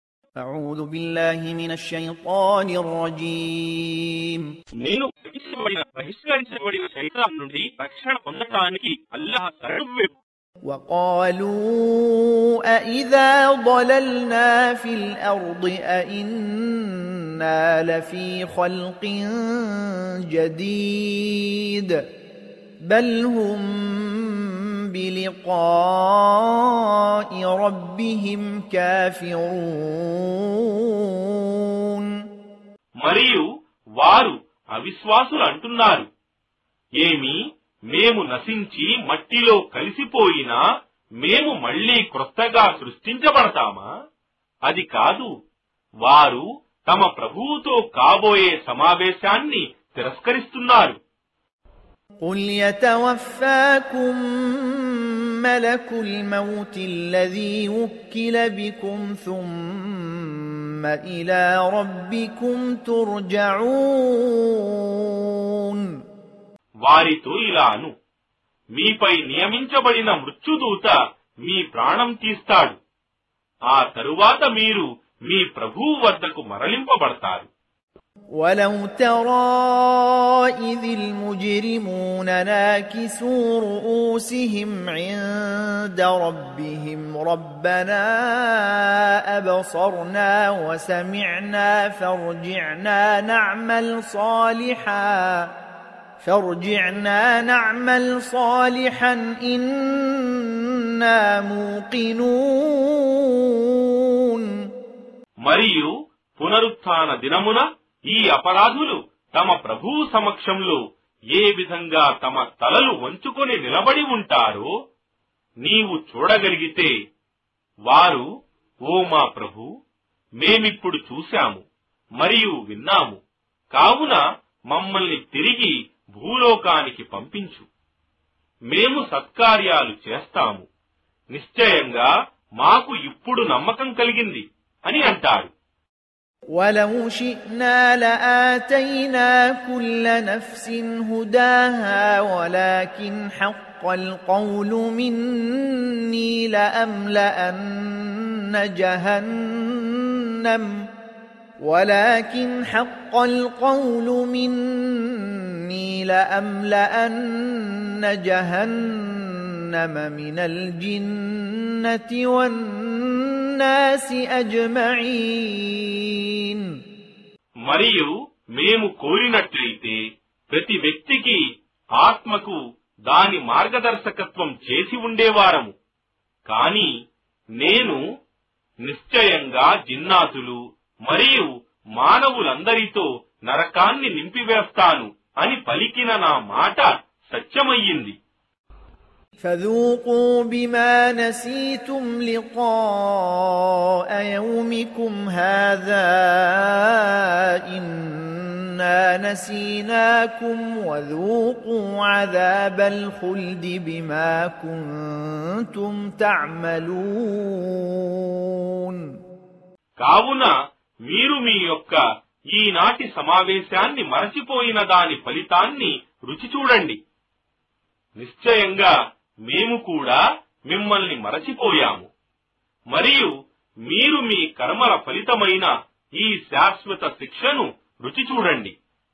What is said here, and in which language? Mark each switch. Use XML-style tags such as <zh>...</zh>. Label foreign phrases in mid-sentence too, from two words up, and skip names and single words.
<ar>أعوذ بالله من الشيطان الرجيم</ar> <te>నేను బహిష్కరించబడిన శైతాన్ నుండి రక్షణ పొందటానికి అల్లాహ్ శరణు.</te> <ar>وقالوا أإذا ضللنا في الأرض أإنا لفي خلق جديد بل هم بلقاء ربهم كافرون.</ar> <te>మరియు వారు అవిశ్వాసులు అంటున్నారు, ఏమి మేము నశించి మట్టిలో కలిసిపోయినా మేము మళ్లీ క్రొత్తగా సృష్టించబడతామా? అది కాదు, వారు తమ ప్రభువుతో కాబోయే సమావేశాన్ని తిరస్కరిస్తున్నారు.</te> <ar>قل يتوفاكم ملك الموت الذي وكل بكم ثم إلى ربكم ترجعون.</ar> <te>వారితో ఇలాను, మీపై నియమించబడిన మృత్యుదూత మీ ప్రాణం తీస్తాడు, ఆ తరువాత మీరు మీ ప్రభువు వద్దకు మరలింపబడతారు.</te> <ar>ولو ترى إذ المجرمون ناكسوا رؤوسهم عند ربهم ربنا أبصرنا وسمعنا فارجعنا نعمل صالحا إنا موقنون.</ar> <te>మరియు పునరుత్థాన దినమున ఈ అపరాధులు తమ ప్రభువు సమక్షంలో ఏ విధంగా తమ తలలు వంచుకొని నిలబడి ఉంటారో నీవు చూడగలిగితే వారు, ఓ మా ప్రభు, మేమిప్పుడు చూశాము మరియు విన్నాము, కావున మమ్మల్ని తిరిగి భూలోకానికి పంపించు, మేము సత్కార్యాలు చేస్తాము, నిశ్చయంగా మాకు ఇప్పుడు నమ్మకం కలిగింది అని అంటారు.</te> <ar>ولو شئنا لآتينا كل نفس هداها ولكن حق القول مني لأملأن جهنم من الجنة والناس أجمعين.</ar> <te>మరియు మేము కోరినట్లయితే ప్రతి వ్యక్తికి ఆత్మకు దాని మార్గదర్శకత్వం చేసి ఉండేవారము, కాని నేను నిశ్చయంగా జిన్నాతులు మరియు మానవులందరితో నరకాన్ని నింపివేస్తాను అని పలికిన నా మాట సత్యమయ్యింది.</te> <ar>فذوقوا بما نسيتم لقاء يومكم هذا إنا نسيناكم وذوقوا عذاب الخلد بما كنتم تعملون.</ar> <te>కావున మీరు మీ యొక్క ఈనాటి సమావేశాన్ని మరచిపోయిన దాని ఫలితాన్ని రుచి చూడండి. నిశ్చయంగా మేము కూడా మిమ్మల్ని మరచిపోయాము, మరియు మీరు మీ కర్మల ఫలితమైన ఈ శాశ్వత శిక్షను రుచి చూడండి.</te>